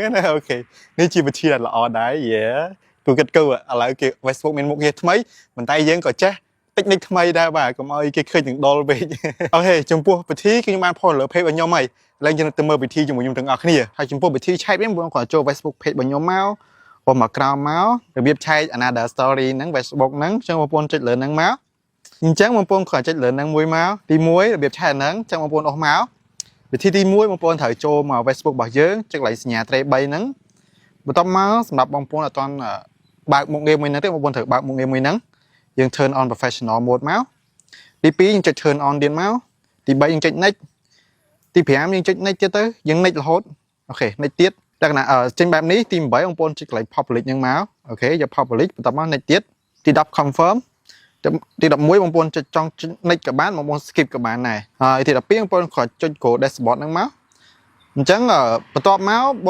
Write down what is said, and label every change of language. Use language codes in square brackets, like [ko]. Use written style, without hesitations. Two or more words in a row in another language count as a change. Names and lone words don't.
[km] ណាអូខេនេះជាវិធីដែលល្អដែរគូគិតគូឥឡូវគេ Facebook មានមុខងារថ្មីប៉ុន្តែយើងក៏ចេះtechnique ថ្មីដែរបាទកុំឲ្យគេឃើញទាំងដុលពេកអូខេចំពោះវិធីគឺខ្ញុំបានផុសលើ page របស់ខ្ញុំហើយឥឡូវយើងទៅមើលវិធីជាមួយខ្ញុំទាំងអស់គ្នាហើយចំពោះវិធីឆែកវិញបងគាត់ចូល Facebook page របស់ខ្ញុំមកបងមកក្រោមមករបៀបឆែក [en] another story [km] ហ្នឹង Facebook ហ្នឹងអញ្ចឹងបងប្អូនចុចលើហ្នឹងមកអញ្ចឹងបងប្អូនគាត់ចុចលើហ្នឹងមួយមកទី1របៀប ឆែកហ្នឹងអញ្ចឹងបងប្អូនអស់មកវិធីទី1បងប្អូនត្រូវចូលមក Facebook របស់យើងចុចកន្លែងសញ្ញាត្រី3ហ្នឹងបន្ទាប់មកសម្រាប់បងប្អូនអត់ទាន់បើកមុខងារមួយហ្នឹងទេបងប្អូនត្រូវបើកមុខងារមួយហ្នឹងយើង [en] turn on professional mode [km] មកទី2យើងចុច [en] turn on [km] ទៀតមកទី3យើងចុច next ទី5យើងចុច next ទៀតទៅយើង next រហូតអូខេ next ទៀតល ក្ខណៈចេញបែបនេះទី8បងប្អូនចុចកន្លែង public ហ្នឹងមកអូខេយក public បន្ទាប់មក next ទៀតទី10 confirm ទី11បងប្អូនចុចចង់ next ក៏បានបងប្អូន skip ក៏បានដែរហើយទី12បងប្អូនគ្រាន់ចុច [en] go dashboard [km] ហ្នឹងមកអញ្ចឹងបន្ទាប់មកបង